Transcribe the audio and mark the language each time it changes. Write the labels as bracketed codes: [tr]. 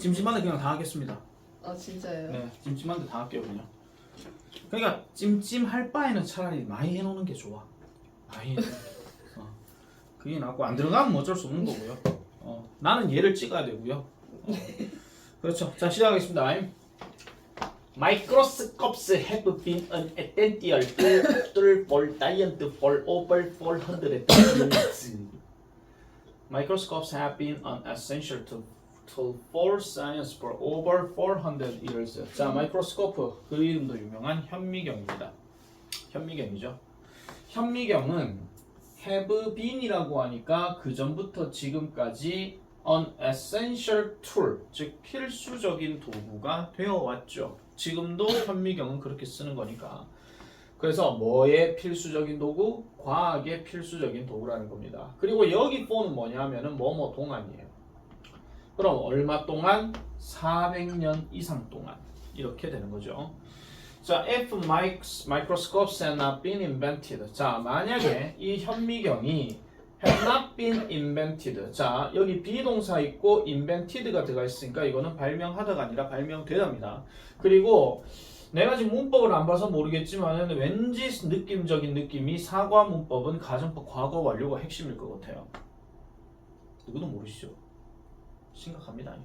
[ko] 찜찜한데 그냥 다 하겠습니다. 아 진짜예요? 네, 찜찜한데 다 할게요 그냥. 그러니까 찜찜할 바에는 차라리 많이 해놓는 게 좋아. 많이 해놓는 게. 그게 낫고 안 들어가면 어쩔 수 없는 거고요. 나는 얘를 찍어야 되고요. 그렇죠. 자, 시작하겠습니다. [en] Microscopes have been an essential tool for science for over 400 years. Microscopes have been an essential tool for science for over 400 years. [ko] 자, 마이크로스코프 그 이름도 유명한 현미경입니다. 현미경이죠. 현미경은 [en] have been [ko] 이라고 하니까 그 전부터 지금까지 [en] an essential tool, [ko] 즉 필수적인 도구가 되어 왔죠. 지금도 현미경은 그렇게 쓰는 거니까. 그래서 뭐의 필수적인 도구? 과학의 필수적인 도구라는 겁니다. 그리고 여기 for는 뭐냐면은 뭐뭐 동안이에요. 그럼 얼마 동안? 400년 이상 동안 이렇게 되는 거죠. [en] 자, if microscopes had not been invented. [ko] 자, 만약에 이 현미경이 [en] had not been invented. [ko] 자, 여기 비동사 있고 invented가 들어가 있으니까 이거는 발명하다가 아니라 발명되답니다. 그리고 내가 지금 문법을 안 봐서 모르겠지만 왠지 느낌적인 느낌이 사과 문법은 가정법 과거 완료가 핵심일 것 같아요. 누구도 모르시죠? 심각합니다.